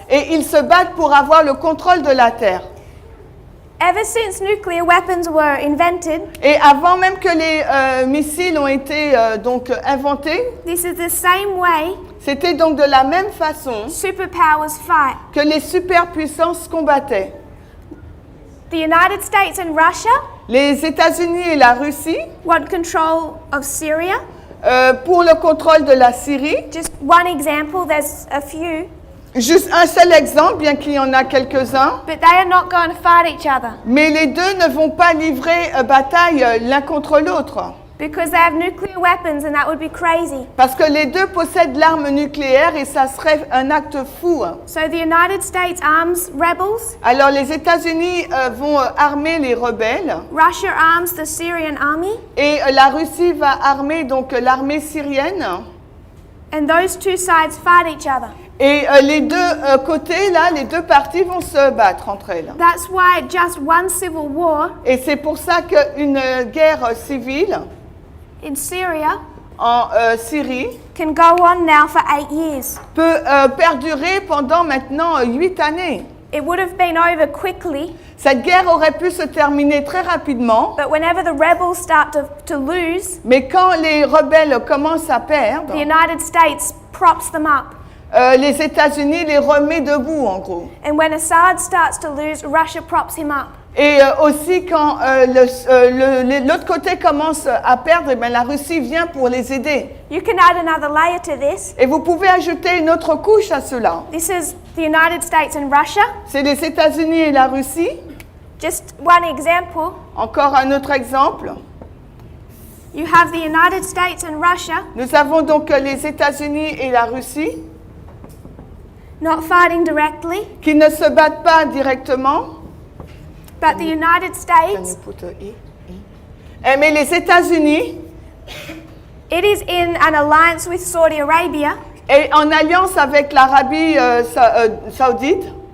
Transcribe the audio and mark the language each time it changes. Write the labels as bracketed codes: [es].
[fr] Et ils se battent pour avoir le contrôle de la terre. [en] Ever since nuclear weapons were invented, [fr] Et avant même que les missiles ont été donc inventés, [en] this is the same way [fr] c'était donc de la même façon [en] superpowers fight. [fr] que les superpuissances combattaient. [en] The United States and Russia [fr] Les États-Unis et la Russie [en] want control of Syria. [fr] pour le contrôle de la Syrie. [en] Just one example, there's a few, [fr] Juste un seul exemple, bien qu'il y en a quelques-uns, [en] but they are not going to fight each other [fr] mais les deux ne vont pas livrer bataille l'un contre l'autre. [en] because they have nuclear weapons and that would be crazy. [fr] Parce que les deux possèdent l'arme nucléaire et ça serait un acte fou. [en] So the United States arms rebels, [fr] Alors les États-Unis vont armer les rebelles [en] Russia arms the Syrian army, [fr] et la Russie va armer donc l'armée syrienne. [en] and those two sides fight each other. [fr] Et les deux côtés, là, les deux parties vont se battre entre elles. [en] That's why just one civil war [fr] Et c'est pour ça qu'une guerre civile [en] in Syria [fr] en Syrie [en] can go on now for 8 years. [fr] peut perdurer pendant maintenant 8 années. [en] It would have been over quickly, [fr] Cette guerre aurait pu se terminer très rapidement, [en] but whenever the rebels start to lose, [fr] mais quand les rebelles commencent à perdre, [en] the United States props them up. [fr] les États-Unis les remet debout en gros. [en] And when Assad starts to lose, Russia props him up. [fr] Et aussi quand l'autre côté commence à perdre, eh bien, la Russie vient pour les aider. [en] You can add another layer to this. [fr] Et vous pouvez ajouter une autre couche à cela. [en] This is the United States and Russia. [fr] C'est les États-Unis et la Russie. [en] Just one example. [fr] Encore un autre exemple. [en] You have the United States and Russia [fr] Nous avons donc les États-Unis et la Russie [en] not fighting directly, [fr] qui ne se battent pas directement. [en] but the United States, [fr] Mais les États-Unis [en] it is in an alliance with Saudi Arabia, [fr] est en alliance avec l'Arabie saoudite.